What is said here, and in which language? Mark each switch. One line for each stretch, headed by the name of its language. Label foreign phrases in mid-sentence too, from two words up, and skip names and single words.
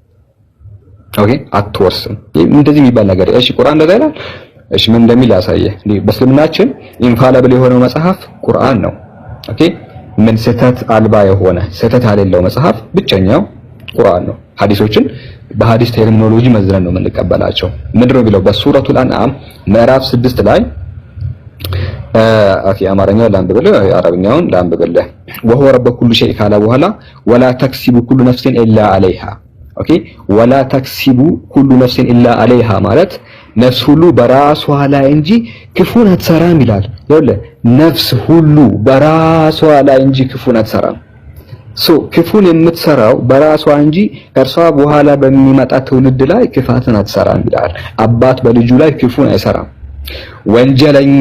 Amharic: አትወርስም። እንደዚህ የሚባል ነገር እሺ፣ ቁርአን እንደዛ ይላል። እሺ ምን እንደሚል ያሳየህ። በእስልምናችን ኢንፋለብል የሆነው መጽሐፍ ቁርአን ነው። ምን ስህተት አልባ የሆነ ስህተት ያሌለው መጽሐፍ ብቸኛው ቁርአን ነው። ሐዲሶችን በሐዲስ ቴርሚኖሎጂ መዝነን ነው የምንቀበላቸው። ምንድን ነው ቢለው በሱረቱል አንዓም ምዕራፍ 6 ላይ አማርኛው ላንብብልህ፣ አረብኛውን ላንብብልህ።
Arabic: وهو رب كل شيء
Amharic: ካለ በኋላ
Arabic: ولا تكسب كل نفس إلا عليها። ولا تكسب كل نفس إلا عليها
Amharic: ማለት ነፍስ ሁሉ በራሷ ላይ እንጂ ክፉን አትሰራም ይላል። ይኸውልህ ነፍስ ሁሉ በራሷ ላይ እንጂ ክፉን አትሰራም። ክፉን የምትሰራው በራሷ እንጂ ከእርሷ በኋላ በሚመጣ ትውልድ ላይ ክፋትን አትሰራም ይላል። አባት በልጁ ላይ ክፉን አይሰራም። ወንጀለኛ